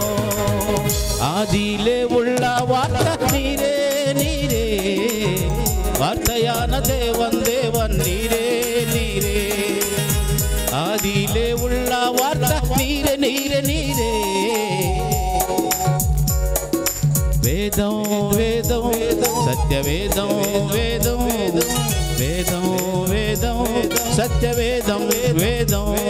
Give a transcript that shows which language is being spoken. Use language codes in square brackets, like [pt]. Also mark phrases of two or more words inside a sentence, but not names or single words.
[ta] ஆதியிலே உள்ள வார்த்தை நீரே நீரே, வார்த்தையான தேவன் தேவன் நீரே நீரே. ஆதியிலே உள்ள வார்த்தை நீரே நீரே நீரே. வேதம் வேதம் [te] సత్య వేదం వేదం వేదం వేదం సత్య వేదం వేదం.